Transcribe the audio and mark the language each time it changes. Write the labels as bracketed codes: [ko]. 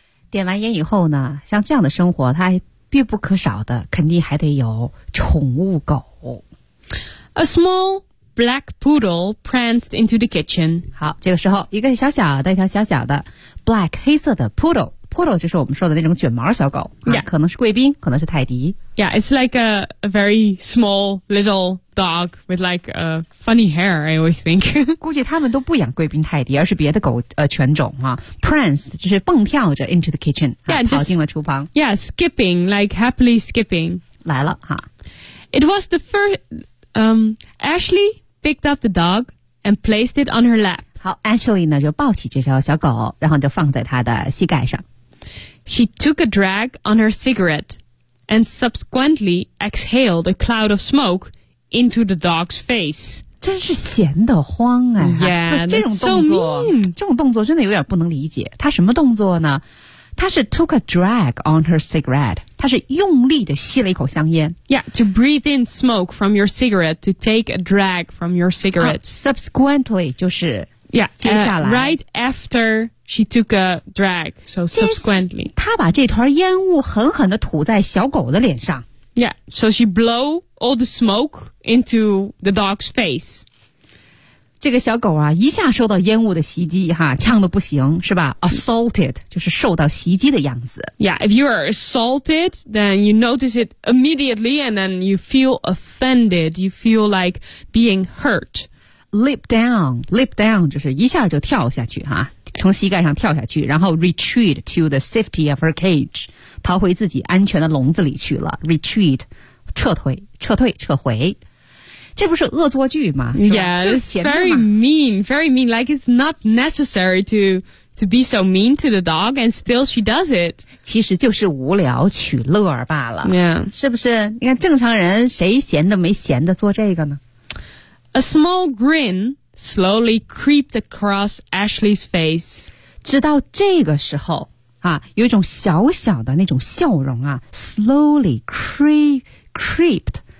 [zh] 点完烟以后呢，像这样的生活它还必不可少的，肯定还得有宠物狗。 [en] A small... Black poodle pranced into the kitchen. [zh] 好，这个时候一个小小的一条小小的 black 黑色的 poodle. Poodle 就是我们说的那种卷毛小狗、啊、 [en] yeah. [zh] 可能是贵宾，可能是泰迪。 [en] Yeah, it's like a very small little dog with like a funny hair, I always think. [zh] 估计他们都不养贵宾泰迪，而是别的狗犬种、啊、Pranced 就是蹦跳着 [en] into the kitchen、 [zh] 啊、 [en] yeah, [zh] 跑进了厨房。 [en] Yeah, skipping, like happily skipping. [zh] 来了、啊、 [en] It was the firstAshley picked up the dog and placed it on her lap. [zh] 好 ,Ashley 呢就抱起这条小狗然后就放在她的膝盖上。 [en] She took a drag on her cigarette and subsequently exhaled a cloud of smoke into the dog's face. [zh] 真是闲得慌啊。 [en] Yeah, [zh] 这种动作、 [en] so、 [zh] 这种动作真的有点不能理解。她什么动作呢她是 [en] took a drag on her cigarette. [zh] 她是用力地吸了一口香烟。 [en] Yeah, to breathe in smoke from your cigarette, to take a drag from your cigarette.、 [zh] Subsequently, 就是 [en] yeah, [zh] 接下来。 [en] Right after she took a drag, so subsequently. [zh] 她把这团烟雾狠狠地吐在小狗的脸上。 [en] Yeah, so she blow all the smoke into the dog's face. [zh] 这个小狗啊一下受到烟雾的袭击哈呛得不行是吧 assaulted 就是受到袭击的样子 [en] yeah if you are assaulted then you notice it immediately and then you feel offended you feel like being hurt leap down [zh] 就是一下就跳下去哈从膝盖上跳下去然后 [en] retreat to the safety of her cage [zh] 逃回自己安全的笼子里去了 retreat 撤回这不是恶作剧吗 [en] Yeah, it's very mean, very mean. Like, it's not necessary to be so mean to the dog, and still she does it. [zh] 其实就是无聊取乐罢了。 [en] Yeah. [zh] 是不是？你看正常人谁闲的没闲的做这个呢 [en] ?A small grin slowly creeped across Ashley's face. [zh] 直到这个时候啊有一种小小的那种笑容啊 [en] slowly creeped.